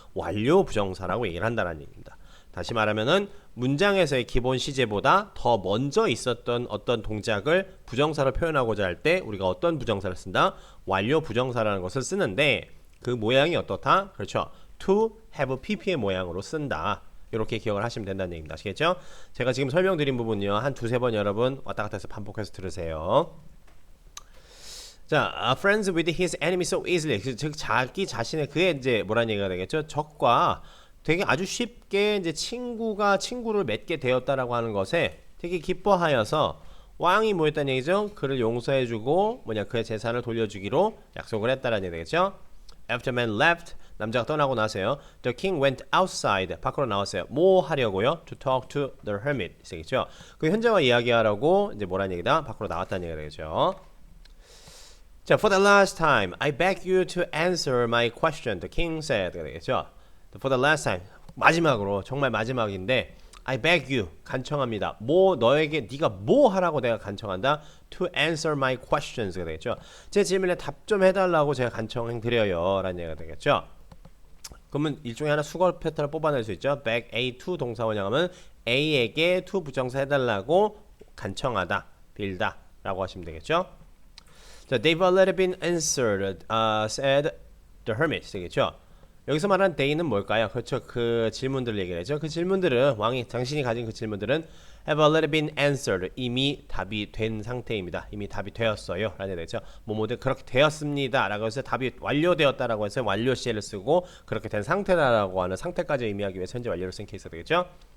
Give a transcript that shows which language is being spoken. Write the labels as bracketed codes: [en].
[ko] 완료 부정사라고 얘기를 한다는 얘기입니다. 다시 말하면은 문장에서의 기본 시제보다 더 먼저 있었던 어떤 동작을 부정사로 표현하고자 할 때 우리가 어떤 부정사를 쓴다? 완료 부정사라는 것을 쓰는데 그 모양이 어떻다? 그렇죠. to have pp의 모양으로 쓴다. 이렇게 기억을 하시면 된다는 얘기입니다. 아시겠죠? 제가 지금 설명드린 부분이요. 한 두세 번 여러분 왔다 갔다 해서 반복해서 들으세요. [en] 자, friends with his enemy so easily. [ko] 즉 자기 자신의 그의 이제 뭐라는 얘기가 되겠죠? 적과 되게 아주 쉽게 이제 친구를 맺게 되었다라고 하는 것에 되게 기뻐하여서 왕이 뭐 했다는 얘기죠? 그를 용서해주고 그의 재산을 돌려주기로 약속을 했다라는 얘기 되겠죠? [en] After man left, [ko] 남자가 떠나고 나서요. [en] The king went outside, [ko] 밖으로 나왔어요. 뭐 하려고요? [en] To talk to the hermit. 되겠죠? [ko] 그 현자와 이야기하라고 이제 뭐라는 얘기다? 밖으로 나왔다는 얘기가 되겠죠? [en] 자, for the last time, I beg you to answer my question. The king said. 되겠죠? For the last time, [ko] 마지막으로 정말 마지막인데. [en] I beg you, [ko] 간청합니다. 너에게 네가 뭐 하라고 내가 간청한다. [en] To answer my questions가 되겠죠. [ko] 제 질문에 답 좀 해달라고 제가 간청드려요. 라는 얘기가 되겠죠. 그러면 일종의 하나 수거 패턴을 뽑아낼 수 있죠. beg A to 동사 원형하면 A에게 to 부정사 해달라고 간청하다, 빌다 라고 하시면 되겠죠. [en] 자, they've already been answered, said the hermit 되겠죠. [ko] 여기서 말하는 they는 뭘까요? 그렇죠. 그 질문들 얘기를 하죠. 그 질문들은 당신이 가진 그 질문들은 [en] have already been answered. [ko] 이미 답이 된 상태입니다. 이미 답이 되었어요. 라는 얘기죠. 뭐뭐들 그렇게 되었습니다. 라고 해서 답이 완료되었다라고 해서 완료 시를 쓰고 그렇게 된 상태다라고 하는 상태까지 의미하기 위해서 현재 완료를 쓴 케이스가 되겠죠.